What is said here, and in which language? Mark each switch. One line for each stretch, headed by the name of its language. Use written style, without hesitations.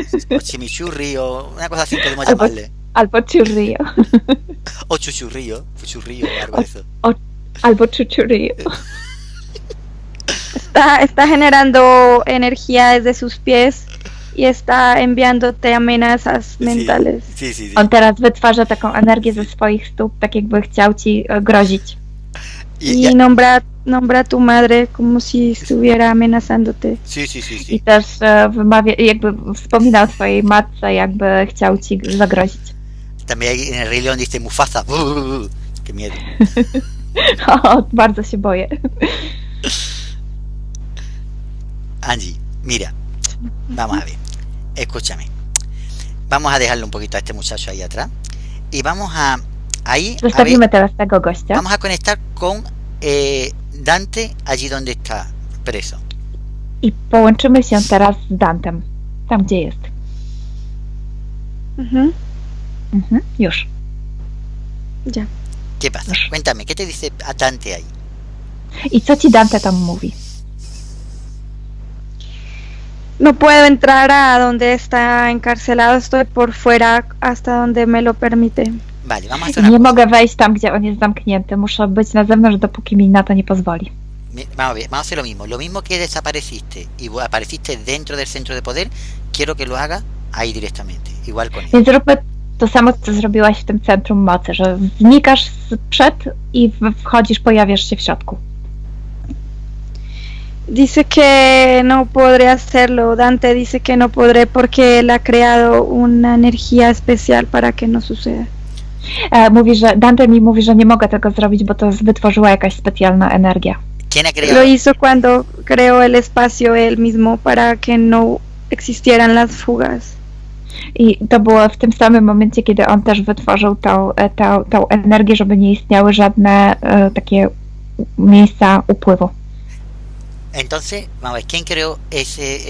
Spanish: O chimichurri o una cosa así podemos llamarle.
Polish: Albo churrillo.
Spanish: O chuchurrillo. Fuchurrillo o algo de eso.
Polish: Albo chuchurrillo.
Spanish: Está generando energía desde sus pies y está enviándote amenazas mentales. Sí.
Polish: On teraz wytwarza taką energię ze swoich stóp, tak jakby chciał ci grozić.
Spanish: Y nombra a tu madre como si estuviera amenazándote. Sí.
Polish: I też wymawia, jakby wspomina o twojej matce, jakby chciał ci zagrozić.
Spanish: También hay en el Rey León dice Mufasa. Qué miedo.
Polish: O, bardzo się boję.
Spanish: Angie, mira, vamos a ver, escúchame, vamos a dejarle un poquito a este muchacho ahí atrás y vamos a
Polish: Zostawimy teraz tego gościa.
Spanish: Vamos a conectar con Dante allí donde está preso.
Polish: I połączymy się teraz z Dantem, tam gdzie jest. Już.
Spanish: Ya. ¿Qué pasa? Cuéntame, ¿qué te dice a Dante ahí?
Polish: I co ci Dante tam mówi?
Spanish: No puedo entrar a donde está encarcelado, estoy por fuera hasta donde me lo permite. Vale, vamos a hacer una
Polish: Nie
Spanish: cosa.
Polish: mogę wejść tam, gdzie on jest zamknięty. Muszę być na zewnątrz, dopóki mi na to nie pozwoli.
Spanish: Vamos a ver, vamos a hacer lo mismo que desapareciste y apareciste dentro del centro de poder, quiero que lo haga ahí directamente, igual con él.
Polish: Więc zróbmy to samo, co zrobiłaś w tym centrum mocy, że znikasz przed i wchodzisz, pojawiasz się w środku.
Spanish: Dice que no podré hacerlo. Dante dice que no podré porque él ha creado una energía especial para que no suceda.
Polish: Dante mi mówi, że nie mogę tego zrobić, bo to wytworzyła jakaś specjalna energia.
Spanish: ¿Quién ha creado? Lo hizo cuando creó el espacio él mismo para que no existieran las fugas.
Polish: I to było w tym samym momencie, kiedy on też wytworzył tą energię, żeby nie istniały żadne takie miejsca upływu.
Spanish: Entonces, vamos a ver, ¿quién creó eso?